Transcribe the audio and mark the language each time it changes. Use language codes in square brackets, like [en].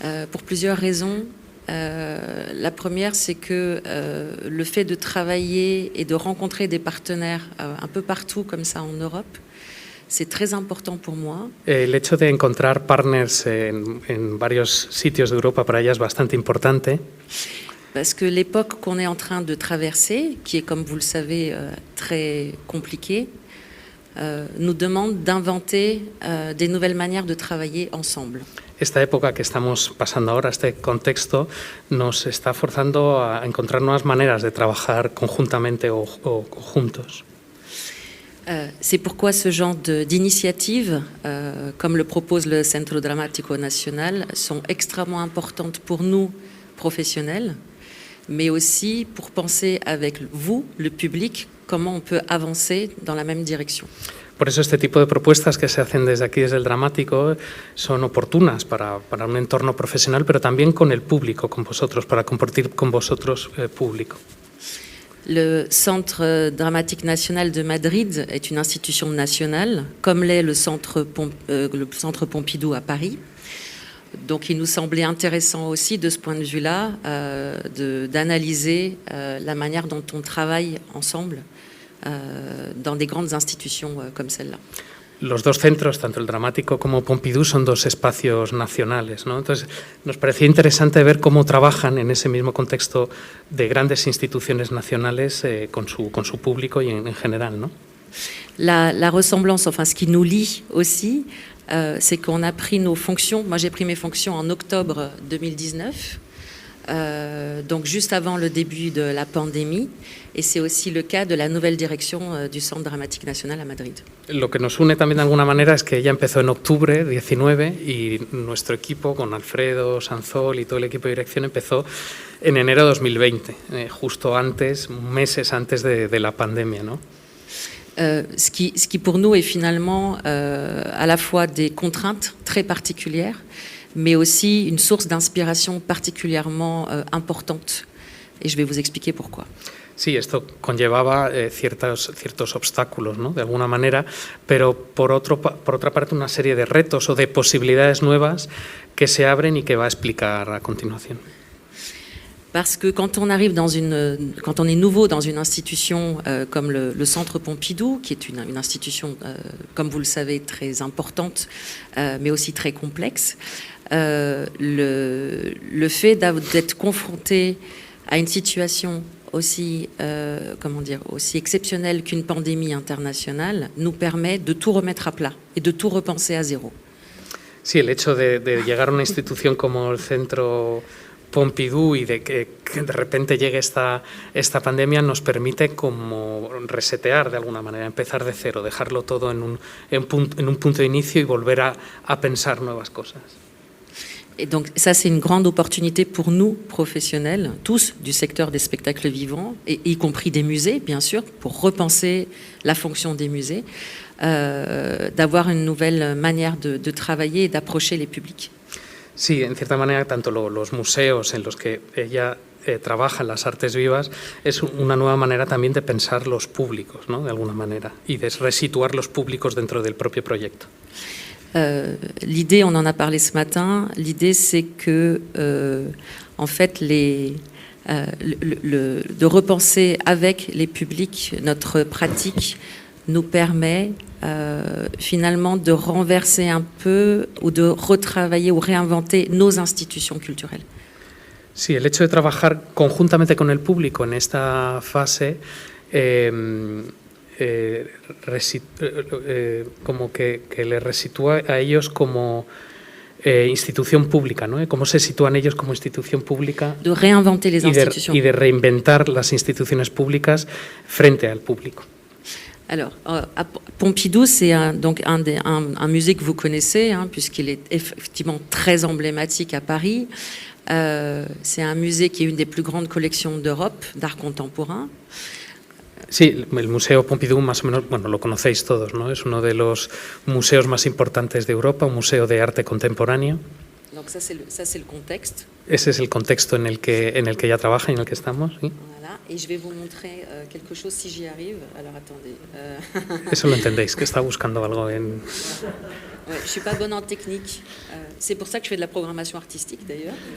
[fr] Pour plusieurs raisons. La première, c'est que le fait de travailler et de rencontrer des partenaires un peu partout comme ça en Europe, c'est très important pour moi. [es] El hecho de encontrar partners en varios sitios de Europa para ella es bastante importante. [fr] Parce que l'époque qu'on est en train de traverser, qui est, comme vous le savez, très compliquée, nous demande d'inventer des nouvelles manières de travailler ensemble. [es] Esta época que estamos pasando ahora, este contexto, nos está forzando a encontrar nuevas maneras de trabajar conjuntamente o juntos. [fr] C'est pourquoi ce genre d'initiatives, comme le propose le Centro Dramático Nacional, sont extrêmement importantes pour nous, professionnels, mais aussi pour penser avec vous, le public, comment on peut avancer dans la même direction. [es] Por eso este tipo de propuestas que se hacen desde aquí, desde el Dramático, son oportunas para un entorno profesional, pero también con el público, con vosotros, para compartir con vosotros público. [fr] Le Centre Dramatique National de Madrid est une institution nationale, comme l'est le Centre Pompidou à Paris. Donc il nous semblait intéressant aussi de ce point de vue-là d'analyser la manière dont on travaille ensemble dans des grandes institutions comme celle-là. [es] Los dos centros, tanto el Dramático como Pompidou, son dos espacios nacionales, ¿no? Entonces, nos parecía interesante ver cómo trabajan en ese mismo contexto de grandes instituciones nacionales con su público y en general, ¿no? [fr] La ressemblance, enfin ce qui nous lie aussi, c'est qu'on a pris nos fonctions. Moi, j'ai pris mes fonctions en octobre 2019, donc juste avant le début de la pandémie, et c'est aussi le cas de la nouvelle direction du Centre Dramatique National à Madrid. [es] Lo que nos une también de alguna manera es que ella empezó en octubre 19 y nuestro equipo, con Alfredo Sanzol y todo el equipo de dirección, empezó en enero de 2020, justo antes, meses antes de la pandemia, ¿no? [fr] Ce qui pour nous est finalement à la fois des contraintes très particulières, mais aussi une source d'inspiration particulièrement importante. Et je vais vous expliquer pourquoi. [es] Sí, esto conllevaba ciertos obstáculos, ¿no? De alguna manera, pero por otra parte una serie de retos o de posibilidades nuevas que se abren y que va a explicar a continuación. [fr] Parce que quand on est nouveau dans une institution comme le Centre Pompidou, qui est une institution, comme vous le savez, très importante, mais aussi très complexe, le fait d'être confronté à une situation aussi exceptionnelle qu'une pandémie internationale nous permet de tout remettre à plat et de tout repenser à zéro. [es] Sí, el hecho de llegar a una institución como el Centro Pompidou y de que de repente llegue esta pandemia nos permite como resetear de alguna manera, empezar de cero, dejarlo todo en un punto de inicio y volver a pensar nuevas cosas. [fr] Et donc ça, c'est une grande opportunité pour nous, professionnels, tous du secteur des spectacles vivants, et y compris des musées, bien sûr, pour repenser la fonction des musées, d'avoir une nouvelle manière de travailler et d'approcher les publics. [es] Sí, en cierta manera, tanto los museos en los que ella trabaja en las artes vivas es una nueva manera también de pensar los públicos, ¿no? De alguna manera, y de resituar los públicos dentro del propio proyecto. [fr] L'idée, on en a parlé ce matin, l'idée c'est que en fait de repenser avec les publics notre pratique nous permet finalement de renverser un peu ou de retravailler ou réinventer nos institutions culturelles. [es] Sí, el hecho de trabajar conjuntamente con el público en esta fase como que les resitúa a ellos como institución pública, ¿no? Cómo se sitúan ellos como institución pública [fr] de reinventer les institutions. [es] Y de reinventar las instituciones públicas frente al público. [fr] Alors, à Pompidou, c'est donc un musée que vous connaissez, puisqu'il est effectivement très emblématique à Paris. C'est un musée qui est une des plus grandes collections d'Europe d'art contemporain. [es] Sí, el Museo Pompidou, más o menos, bueno, lo conocéis todos, ¿no? Es uno de los museos más importantes de Europa, un museo de arte contemporáneo. [fr] Donc ça, c'est le contexte. [es] Ese es el contexto en el que ella trabaja y en el que estamos. ¿Sí? [fr] Voilà. Et je vais vous montrer quelque chose si j'y arrive. Alors attendez. [es] Eso lo entendéis, que está buscando algo en... [fr] Ouais, je suis pas bonne en technique. C'est pour ça que je fais de la programmation artistique d'ailleurs.